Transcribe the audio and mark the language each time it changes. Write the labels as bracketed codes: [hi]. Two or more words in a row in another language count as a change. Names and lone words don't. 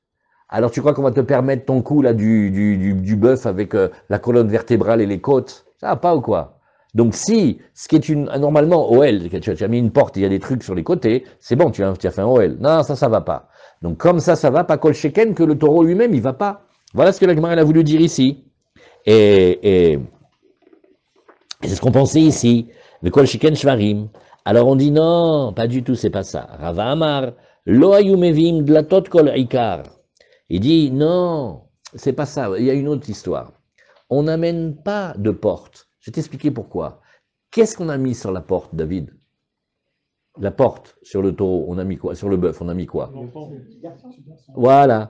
[fr] Alors tu crois qu'on va te permettre ton coup là du bœuf avec la colonne vertébrale et les côtes? Ça va pas ou quoi? Donc si, ce qui est normalement OL, tu as mis une porte, il y a des trucs sur les côtés, c'est bon, tu as fait un OL. Non, ça va pas. Donc comme ça va pas, [he] כל שכן, [fr] que le taureau lui-même, il va pas. Voilà ce que la Gemara a voulu dire ici. Et c'est ce qu'on pensait ici. [he] Le כל שכן שברים. [fr] Alors on dit non, pas du tout, c'est pas ça. [he] רבא אמר, לא היו מביאים דלתות כל עיקר. [fr] Il dit non, c'est pas ça, il y a une autre histoire. On n'amène pas de porte. Je vais t'expliquer pourquoi. Qu'est-ce qu'on a mis sur la porte, David? La porte sur le taureau, on a mis quoi? Sur le bœuf, on a mis quoi? Voilà.